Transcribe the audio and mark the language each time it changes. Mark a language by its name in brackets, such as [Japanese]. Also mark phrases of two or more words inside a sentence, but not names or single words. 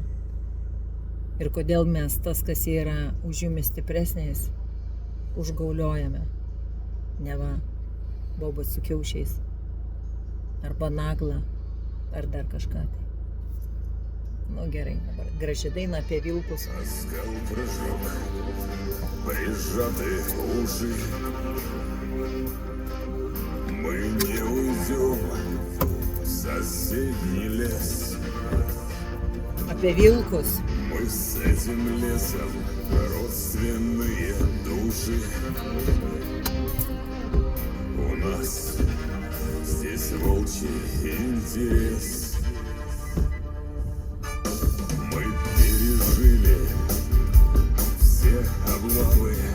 [Lithuanian] Ir kodėl mes tas, kas yra už jumis stipresnės, užgauliojame? Neva bobas su kiaušiais. Arba nagla. Ar dar kažką tai. Nu gerai, dabar graži daina apie vilkus. [Russian] Оскал прыжок, прижаты уши. Мы не уйдем в соседний лес. [Lithuanian] Apie vilkus. [Russian] Мы с этим лесом родственные души. У нас здесь волчий интерес. Мы пережили все облавы.